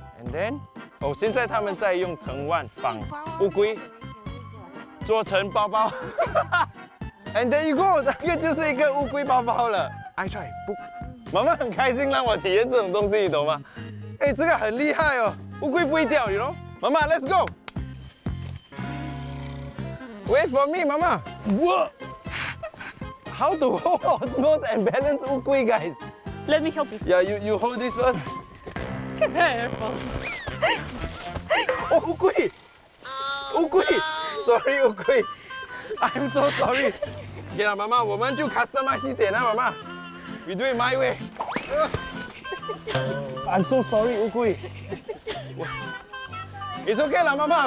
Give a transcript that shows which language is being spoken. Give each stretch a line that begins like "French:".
English: And then，
Chinese: 现在他们在用藤蔓绑乌龟，做成包包。
English: And there you go，
Chinese: 这个就是一个乌龟包包了。
English: I try， 不。
Chinese: 妈妈很开心让我体验这种东西，你懂吗？哎，这个很厉害哦，乌龟不会掉，你懂？
English: 妈妈 ，Let's go。 Wait for me， 妈妈。 What? How to hold osmose and balance 乌龟 ，guys? Let me help you. Yeah, you hold this first. Careful. 哦，乌龟，乌龟 ，Sorry， 乌龟 ，I'm so sorry。
Chinese: OK 了，妈妈，我们就 customize 一点啊，妈妈。
English: We do it my way. I'm so sorry, 乌龟。 It's okay 啦，妈妈。